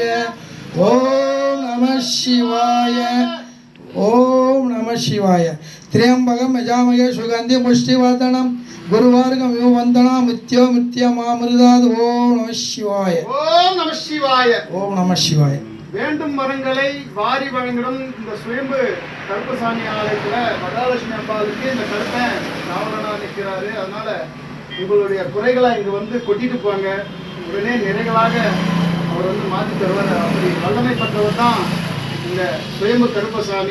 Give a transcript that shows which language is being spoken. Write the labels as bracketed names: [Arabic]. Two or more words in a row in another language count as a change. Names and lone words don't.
[Sanskrit] ओम नमः शिवाय। ओम नमः शिवाय। त्र्यंबकं यजामहे सुगन्धिं पुष्टिवर्धनम् गुरुवार्गं यो वन्दना मृत्यो मृत्युमामृतात्। ओम नमः शिवाय। ओम नमः शिवाय। ओम नमः शिवाय। [Tamil] வேண்டும் மரங்களை வாரி வழங்கிடும் இந்த சுயம்பு கருப்பசாமி ஆலயத்துல மகாலட்சுமி அம்பாளுக்கு இந்த கருப்பன் நாவலனா நிற்கிறாரு. அதனால உங்களுடைய குறைகளை இங்க வந்து கொட்டிட்டு போங்க, உடனே நிறைகளாக அவர் வந்து மாற்றி தருவார். அப்படி வல்லமை பெற்றவர் தான் இந்த சுயம்பு கருப்பசாமி.